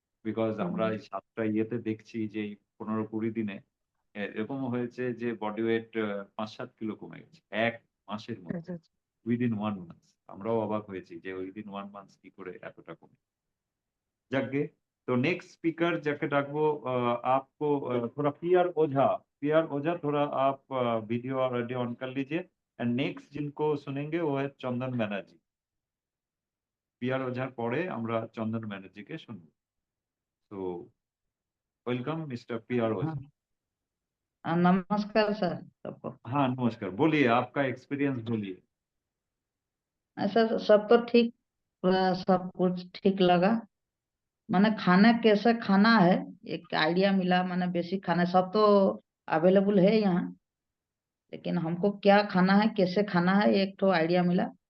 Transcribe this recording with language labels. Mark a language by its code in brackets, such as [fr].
[bn] Because হুম আমরা হুম। এই ৭ টা ইয়েতে দেখছি যে এই ১৫-২০ দিনে এরকমও হয়েছে যে বডি ওয়েট ৫-৭ কিলো কমে গেছে। ১ মাসের মধ্যে। আচ্ছা আচ্ছা। Within 1 month. আমরাও অবাক হয়েছি যে উইদিন 1 মান্থ কি করে এতটা কমে। যাকগে তো [hi] तो नेक्स्ट स्पीकर जाके डाकबो आपको थोड़ा पीआर ओझा थोड़ा आप वीडियो और ऑडियो ऑन कर लीजिए। एंड नेक्स्ट जिनको सुनेंगे वो है चंदन बैनर्जी। [bn] पीआर ओझार পরে আমরা চন্দন ব্যানার্জিকে শুনবো। [hi] तो वेलकम मिस्टर पीआर ओझा। नमस्कार सर सबको। हाँ नमस्कार, बोलिए आपका एक्सपीरियंस बोलिए। ऐसा सब तो ठीक, पूरा सब कुछ ठीक लगा। मैंने खाना कैसे खाना है एक आइडिया मिला। मैंने बेसिक खाना सब तो अवेलेबल है यहाँ, लेकिन हमको क्या खाना है कैसे खाना है एक तो आइडिया मिला।